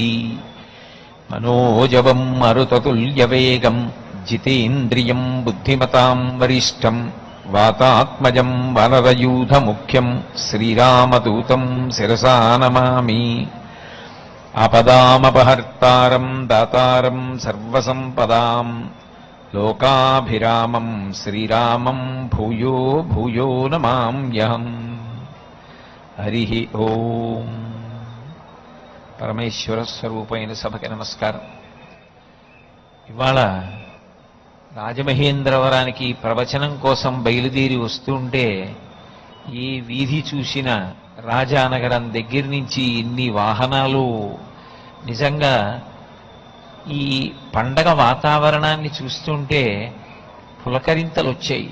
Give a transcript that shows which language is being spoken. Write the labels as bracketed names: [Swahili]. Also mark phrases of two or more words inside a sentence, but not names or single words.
[Sanskrit] मनोजवं मरुततुल्यवेगं जितेन्द्रियं बुद्धिमतां वरिष्ठं वातात्मजं वानरयूथमुख्यं श्रीरामदूतं शिरसा नमामि। आपदामपहर्तारं दातारं सर्वसम्पदां लोकाभिरामं श्रीरामं भूयो भूयो नमाम्यहम्। हरिः ओम्। [Telugu] పరమేశ్వర స్వరూపైన సభకి నమస్కారం. ఇవాళ రాజమహేంద్రవరానికి ప్రవచనం కోసం బయలుదేరి వస్తుంటే ఈ వీధి చూసిన రాజానగరం దగ్గర నుంచి ఇన్ని వాహనాలు, నిజంగా ఈ పండగ వాతావరణాన్ని చూస్తుంటే పులకరింతలు వచ్చాయి.